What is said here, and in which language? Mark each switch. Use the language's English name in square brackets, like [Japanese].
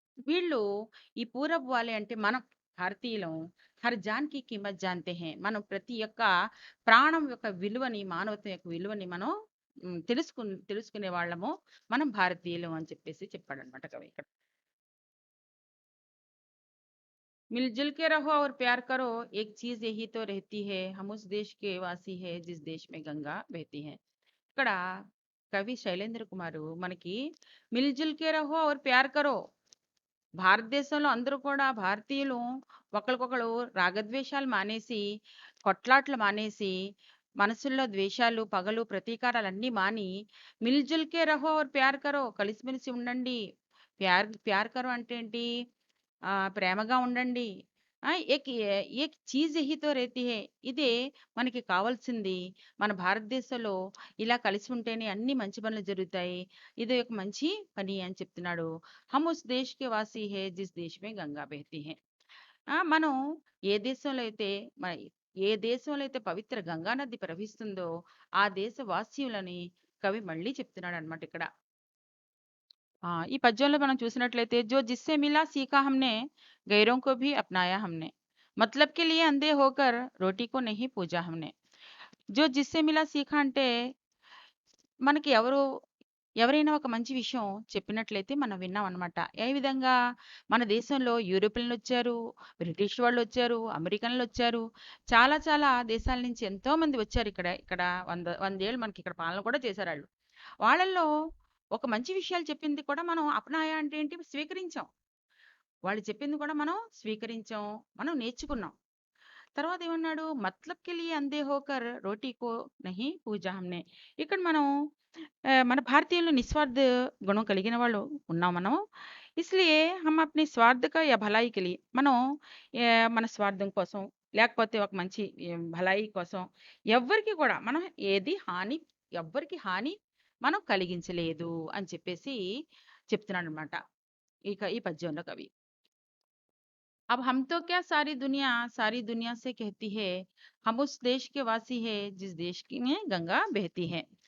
[Telugu] వీళ్ళు ఈ [Hindi] పూరబ్ వాలే [Telugu] అంటే మనం భారతీయులం [Hindi] హర్ జాన్ కి కీమత్ జాన్తే హై. [Telugu] మనం ప్రతి యొక్క ప్రాణం యొక్క విలువని, మానవత్వం యొక్క విలువని మనం తెలుసుకునే వాళ్ళము. మనం భారతీయులం అని చెప్పేసి చెప్పాడనమాట కవి ఇక్కడ. [Hindi] मिल-जुल के रहो और प्यार करो, एक चीज़ यही तो रहती है, हम उस देश के वासी है जिस देश में गंगा बहती है. [Telugu] ఇక్కడ కవి శైలేంద్ర కుమారు మనకి [Hindi] మిల్-జుల్ కే రహో और प्यार करो. [Telugu] భారతదేశంలో అందరూ కూడా భారతీయులు ఒకళ్ళకొకళ్ళు రాగద్వేషాలు మానేసి, కొట్లాట్లు మానేసి, మనసుల్లో ద్వేషాలు, పగలు, ప్రతీకారాలన్నీ మాని, [Hindi] మిల్-జుల్ కే రహో और प्यार करो [Telugu] కలిసిమెలిసి ఉండండి. [Hindi] ప్యార్ ప్యార్ కరో [Telugu] అంటే ఏంటి? ప్రేమగా ఉండండి. [Hindi] ఏక్ చీజ్ యహీ తో రెహతీ హై. [Telugu] ఇదే మనకి కావాల్సింది. మన భారతదేశంలో ఇలా కలిసి ఉంటేనే అన్ని మంచి పనులు జరుగుతాయి. ఇది ఒక మంచి పని అని చెప్తున్నాడు. [Hindi] హమ్ ఉస్ దేశ్ కే వాసీ హై జిస్ దేశ్ మే గంగా బహతీ హై. [Telugu] మనం ఏ దేశంలో అయితే మ ఏ దేశంలో అయితే పవిత్ర గంగా నది ప్రవహిస్తుందో ఆ దేశ వాస్యులని కవి మళ్ళీ చెప్తున్నాడన్నమాట ఇక్కడ. ఈ పద్యంలో మనం చూసినట్లయితే [Hindi] జో జిస్సే మిలా సీఖా హమ్నే గైరోं को भी अपनाया हमने मतलब के लिए अंधे होकर रोटी को नहीं पूजा हमने. [Telugu] జో జిస్సే మిలా సీఖా అంటే మనకి ఎవరైనా ఒక మంచి విషయం చెప్పినట్లయితే మనం విన్నామనమాట. ఏ విధంగా? మన దేశంలో యూరోపియన్‌లొచ్చారు, బ్రిటిష్ వాళ్ళొచ్చారు, అమెరికన్‌లొచ్చారు. చాలా చాలా దేశాల నుంచి ఎంతోమంది వచ్చారు ఇక్కడ. ఇక్కడ 100 ఏళ్ళు మనకిక్కడ పాలన కూడా చేశారాళ్ళు. వాళ్ళల్లో ఒక మంచి విషయాలు చెప్పింది కూడా మనం అప్నాయ అంటే ఏంటి? స్వీకరించాం. వాళ్ళు చెప్పింది కూడా మనం స్వీకరించాం. మనం నేర్చుకున్నాం. తర్వాత ఏమన్నాడు? [Hindi] మత్లబ్ కే లియే అంధే హోకర్ రోటీ కో నహీ పూజా హమ్నే. [Telugu] ఇక్కడ మనం మన భారతీయులు నిస్వార్థ గుణం కలిగిన వాళ్ళు ఉన్నాం మనం. [Hindi] ఇస్లియే హమ్ అప్నీ స్వార్థ కా యా భలాయి కే లియే [Telugu] మనం మన స్వార్థం కోసం లేకపోతే ఒక మంచి భలాయి కోసం ఎవ్వరికీ కూడా మనం ఎవ్వరికి హాని మనం కలిగించలేదు అని చెప్పేసి చెప్తున్నాడనమాట. ఈ పద్యంలో కవి. [Hindi] अब हम तो क्या सारी दुनिया से कहती है हम उस देश के वासी है जिस देश की में గంగా బెహతీ హై.